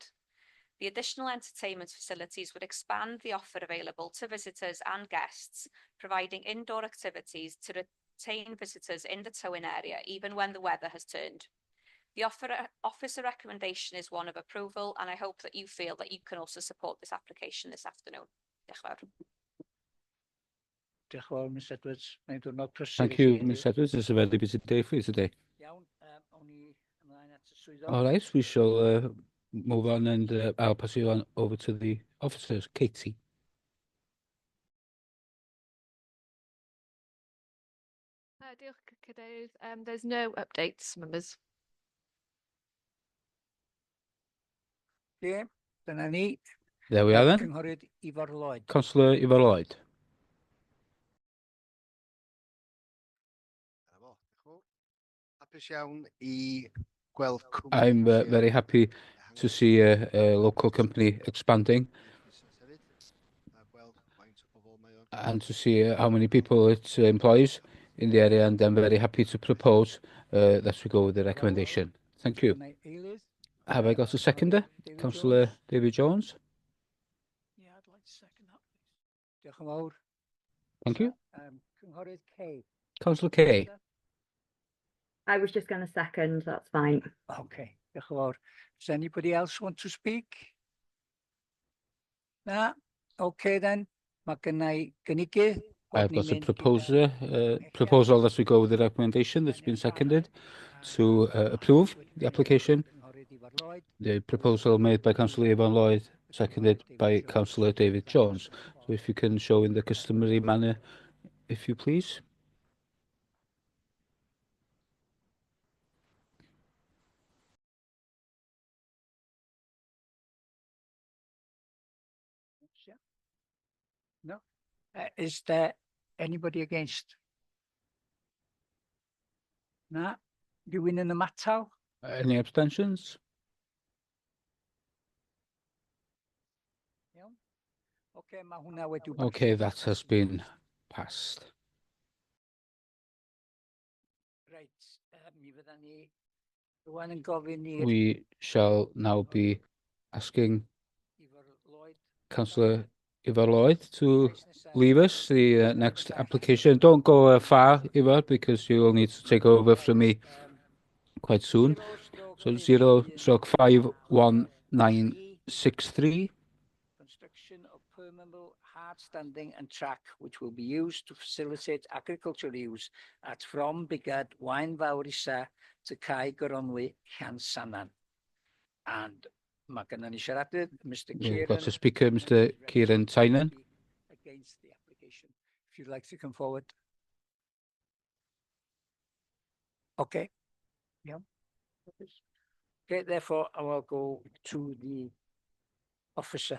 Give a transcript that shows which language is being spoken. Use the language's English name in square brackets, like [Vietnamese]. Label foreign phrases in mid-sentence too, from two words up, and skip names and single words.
[English] The additional entertainment facilities would expand the offer available to visitors and guests, providing indoor activities to retain visitors in the Tywyn area, even when the weather has turned. The officer recommendation is one of approval, and I hope that you feel that you can also support this application this afternoon. [Welsh] Diolch yn fawr. Diolch yn fawr, Ms Edwards. Mae'n diwrnod prysur. [English] Thank you, Ms Edwards. It's a very busy day for you today. [Welsh] Iawn, awn ni ymlaen at y swyddog. [English] All right, we shall move on and I'll pass you on over to the officers. Katie. [Welsh] Diolch, Cadeirydd. [English] There's no updates, members. [Welsh] Ie, dyna ni. [English] There we are then. [Welsh] Cynghorydd Ifor Lloyd. [English] Councillor Ifor Lloyd. [Welsh] Hapus iawn I gweld cwmni. [English] I'm very happy to see a local company expanding and to see how many people it employs in the area, and I'm very happy to propose that we go with the recommendation. Thank you. Have I got a seconder? Councillor David Jones. Yeah, I'd like to second that, please. [Welsh] Diolch yn fawr. [English] Thank you. [Welsh] Cynghorydd Kay. [English] Councillor Kay. I was just going to second, that's fine. [Welsh] Okay, diolch yn fawr. [English] Does anybody else want to speak? Na? Okay then. [Welsh] Mae gynnau gynigydd. [English] I've got a proposal that we go with the recommendation that's been seconded to approve the application. The proposal made by Councillor Ifor Lloyd, seconded by Councillor David Jones. So if you can show in the customary manner, if you please. No. Is there anybody against? [Welsh] Na? Rhywun yn ymatal? [English] Any abstentions? [Welsh] Okay, mae hwnna wedi... [English] Okay, that has been passed. Right, [Welsh] mi fyddan ni rwan yn gofyn i'r... [English] We shall now be asking Councillor Ifor Lloyd to leave us the next application. Don't go far, Ifor, because you will need to take over from me quite soon. So 0/51963. Construction of permeable hard standing and track which will be used to facilitate agricultural use at from Bigad Waun Fawr Isa to Cae Goronwy Llansannan. [Welsh] And mae gennym ni siaradydd, Mr. Kieran. [English] We've got a speaker, Mr. Kieran Tynan. Against the application. If you'd like to come forward. Okay. Yeah. Okay, therefore I will go to the officer.